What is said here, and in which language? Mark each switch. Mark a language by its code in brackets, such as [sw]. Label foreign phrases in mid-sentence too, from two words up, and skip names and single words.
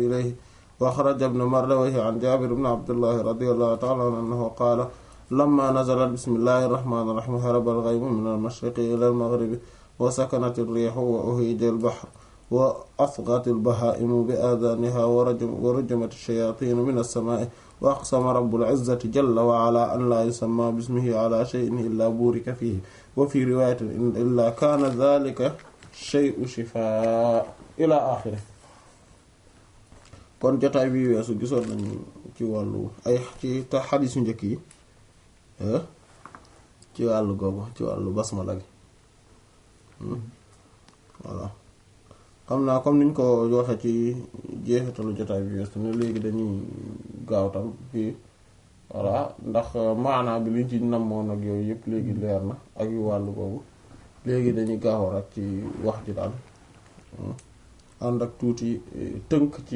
[ar] إليه وأخرج ابن مردويه عن جابر بن عبد الله رضي الله تعالى عنه قال لما نزلت بسم الله الرحمن الرحيم هرب الغيم من المشرق إلى المغرب وسكنت الريح وهاج البحر وأصغت البهائم بآذانها ورجمت الشياطين من السماء وأقسم رب العزة جل وعلا أن لا يسمى اسمه على شيء إلا بورك فيه وفي رواية إلا كان ذلك الشيء شفاء إلى آخره. [wo] kon jotaay bi weesu gisoon nañu ci wàllu ay ci ta xadiis yu njëkk yi ci wàllu googu ci wàllu basmala gi voilà xam naa comme niñ ko joxe ci jeexitalu jotaay bi weesu ne léegi dañuy gaaw tam fii voilà ndax maanaa bi liñ ci namoon ak yooyu yëpp léegi leer na ak yu wàllu boobu léegi dañuy gaaw rek ci wax ji daal ànd ak tuuti tënk